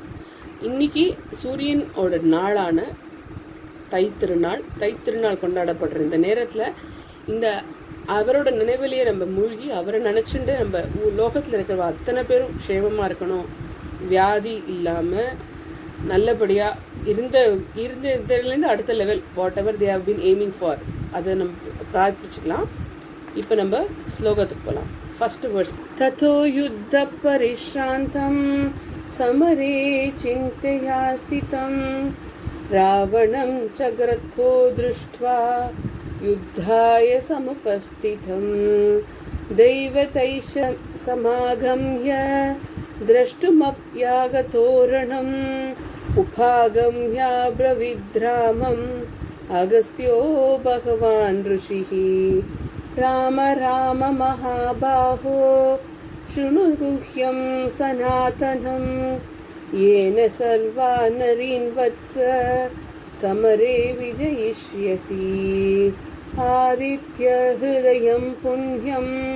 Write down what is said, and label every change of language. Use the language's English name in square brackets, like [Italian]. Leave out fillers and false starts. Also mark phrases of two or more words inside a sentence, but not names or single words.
[Tamil] இன்றைக்கி சூரியனோட நாளான தைத்திருநாள் கொண்டாடப்படுற இந்த நேரத்தில் இந்த அவரோட நினைவிலேயே நம்ம மூழ்கி அவரை நினச்சிட்டு நம்ம லோகத்தில் இருக்கிற அத்தனை பேரும் க்ஷேமமாக இருக்கணும், வியாதி இல்லாமல் நல்லபடியாக இருந்ததுலேருந்து அடுத்த லெவல் [English] what ever they have been aiming for [Tamil] அதை நம்ம பிரார்த்திச்சுக்கலாம். இப்போ நம்ம ஸ்லோகத்துக்கு போகலாம். [English] first words. [Sanskrit] ततो युद्ध परिश्रान्तं समरे चिन्तया स्थितम् रावणं चाग्रतो दृष्ट्वा युद्धाय समुपस्थितम् दैवतैश्च समागम्य द्रष्टुमप्यागतोरणम् उपागम्याब्रवीद्रामम् अगस्त्यो भगवान् ऋषिः राम राम महाबाहो शृणु गुह्यं सनातनं येन सर्वा नरीन् वत्स समरे विजयिष्यसि आदित्य हृदयं पुण्यं